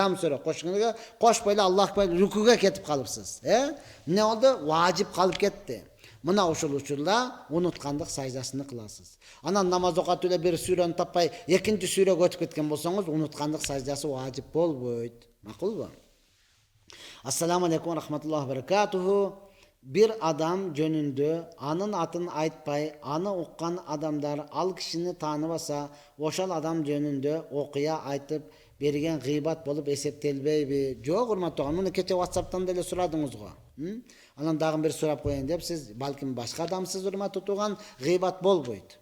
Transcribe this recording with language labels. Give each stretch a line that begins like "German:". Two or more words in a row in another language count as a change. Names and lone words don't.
Kyrgyz: Зам сүрө кошуңузга кошпой эле
Arabic: الله أكبر
Kyrgyz: рүкүгө кетип калыпсыз, Эмне болду? Важип калып кетти. Мына ошол учурда унуткандык саждасын кыласыз. Анан намаз окуп эле бир сүрөнү таппай, 2 сүрөгө өтүп кеткен болсоңуз, унуткандык саждасы важип болбойт. Макулбу?
Arabic: السلام عليكم رحمة الله وبركاته.
Kyrgyz: Бир адам жөнүндө анын атын айтпай, аны уккан адамдар ал кишини тааныбаса, ошол адам жөнүндө окуя айтып берген гыйбат болуп эсептелбейби? Жок, урматтаган. Муну кече WhatsApp'тан деле сурадыңыз го. Анан дагы бир сурап коеюн деп, сиз балким башка адамсыз, урматтуу туган, гыйбат болбойт.